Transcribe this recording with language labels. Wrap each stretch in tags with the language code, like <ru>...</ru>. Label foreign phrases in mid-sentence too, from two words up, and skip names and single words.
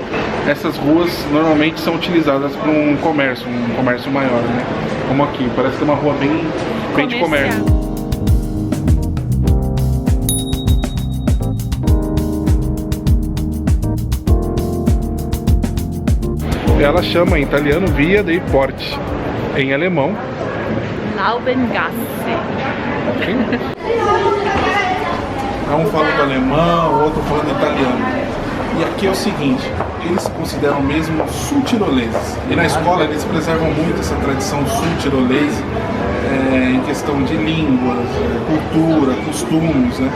<pt>Essas ruas normalmente são utilizadas para um comércio maior, né? Como aqui, parece que é uma rua bem de comércio. Ela chama em italiano Via dei Porti, em alemão Laubengasse. Um falando alemão, o outro falando italiano. E aqui é o seguinte, eles se consideram mesmo sul-tiroleses. E na escola eles preservam muito essa tradição sul-tirolesa em questão de línguas, cultura, costumes, né?</pt>